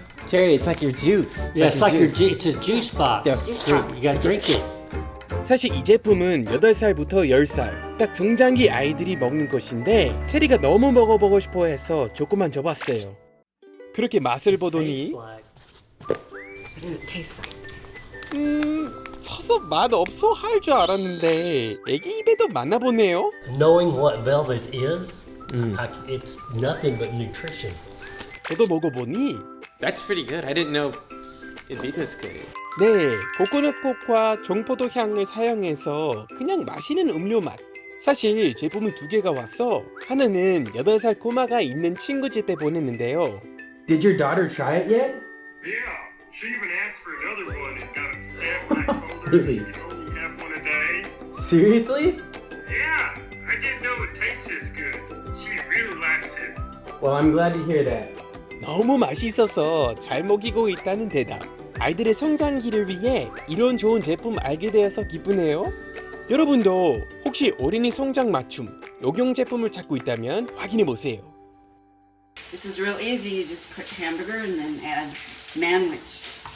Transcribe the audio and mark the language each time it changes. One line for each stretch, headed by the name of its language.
English: Cherry, it's like your juice. Yeah, it's like it's a juice box. Yeah. You gotta drink it.
Korean: 사실 이 제품은 8살부터 10살 딱 성장기 아이들이 먹는 것인데 체리가 너무 먹어보고 싶어 해서 조금만 줘봤어요. 그렇게 맛을 보더니
English: What does it taste like?
Korean: 서서 맛 없어 할 줄 알았는데 애기 입에도 맞나 보네요.
English: Knowing what velvet is, it's nothing but nutrition.
Korean: 저도 먹어보니
English: That's pretty good. I didn't know it'd be this good.
Korean: 네, 코코넛콕과 정포도 향을 사용해서 그냥 마시는 음료 맛. 사실 제품은 2개가 왔어. 하나는 8살 꼬마가 있는 친구 집에 보냈는데요.
English: Did your daughter try it yet? Yeah, she even asked for another one and got upset when I told her Really? she could only have one a day. Seriously? Yeah, I didn't know it tastes this good. She really likes it. Well, I'm glad to hear that.
Korean: 너무 맛있어서 잘 먹이고 있다는 대답. 아이들의 성장기를 위해 이런 좋은 제품 알게 되어서 기쁘네요. 여러분도 혹시 어린이 성장 맞춤 녹용 제품을 찾고 있다면 확인해 보세요.
English: This is real easy. You just put hamburger and then add manwich.